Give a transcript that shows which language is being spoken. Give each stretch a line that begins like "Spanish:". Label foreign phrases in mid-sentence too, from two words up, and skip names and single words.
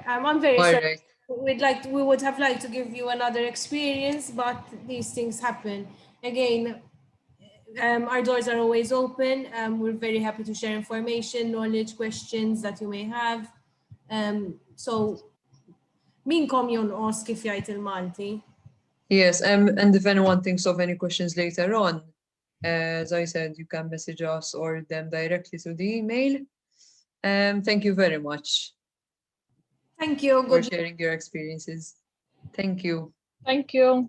English: I'm very All sorry. right. We would have liked to give you another experience, but these things happen. Again, our doors are always open. We're very happy to share information, knowledge, questions that you may have. So,
Maltese: minkom jonqos kif jgħid il-Malti?
English: Yes, and if anyone thinks of any questions later on, as I said, you can message us or them directly through the email. Thank you very much. Thank you. For sharing your experiences. Thank you. Thank you.